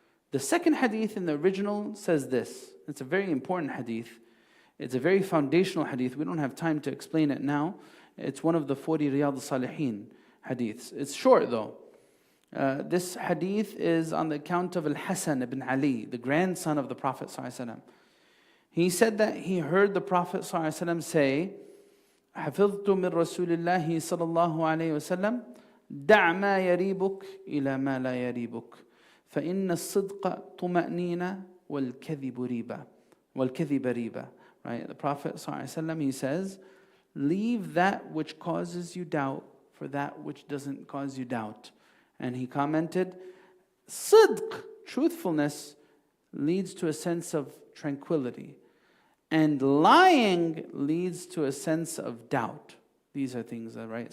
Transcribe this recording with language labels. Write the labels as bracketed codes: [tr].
[en] The second hadith in the original says this. It's a very important hadith. It's a very foundational hadith. We don't have time to explain it now. It's one of the 40 Riyadh as-Saliheen hadiths. It's short though. This hadith is on the account of Al-Hasan ibn Ali, the grandson of the Prophet ﷺ. He said that he heard the Prophet ﷺ say, [ar] حفظت من رسول الله صلى الله عليه وسلم دع ما يريبك إلى ما لا يريبك فإن الصدق طمأنينة والكذب ريبة. [en] Right? The Prophet ﷺ, he says, leave that which causes you doubt for that which doesn't cause you doubt. And he commented, sidq, truthfulness, leads to a sense of tranquility. And lying leads to a sense of doubt. These are things, right?